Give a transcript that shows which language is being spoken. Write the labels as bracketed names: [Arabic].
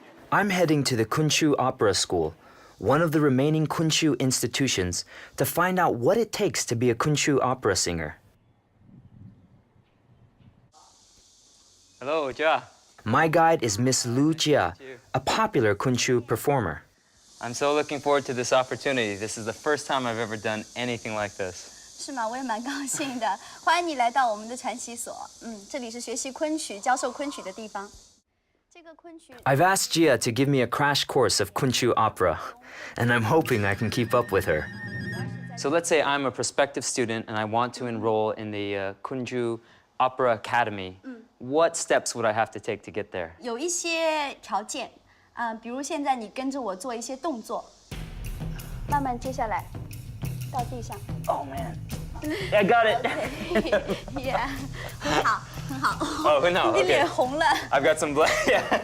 [English] I'm heading to the Kunqu Opera School, one of the remaining Kunqu institutions, to find out what it takes to be a Kunqu opera singer. Hello, Jia. My guide is Miss Lu Jia, a popular Kunqu performer. I'm so looking forward to this opportunity. This is the first time I've ever done anything like this. [Chinese] 是吗？我也蛮高兴的。欢迎你来到我们的传习所。这里是学习昆曲、教授昆曲的地方。 [English] I've asked Jia to give me a crash course of Kunqu opera, and I'm hoping I can keep up with her. So let's say I'm a prospective student and I want to enroll in the Kunqu Opera Academy. What steps would I have to take to get there? [Chinese] 有一些条件，比如现在你跟着我做一些动作，慢慢接下来到地上。 [English] Oh man, I got it. [Chinese] Yeah， 很好，很好。 Oh,很好。你脸红了。 [English] I've got some blood. Yeah.